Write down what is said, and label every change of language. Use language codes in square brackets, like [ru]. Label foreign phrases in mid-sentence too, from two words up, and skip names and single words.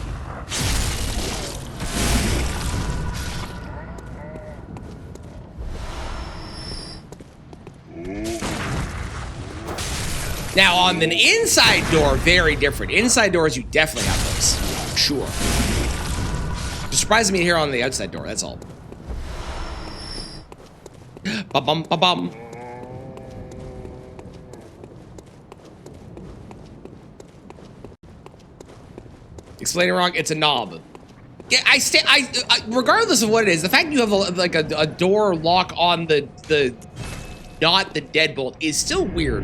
[en] Now on an inside door, very different. Inside doors, you definitely have those. Sure. It surprises me here on the outside door, that's all. Ba-bum, ba-bum. Explaining wrong, it's a knob. Yeah, I regardless of what it is, the fact you have a door lock on the not the deadbolt is still weird.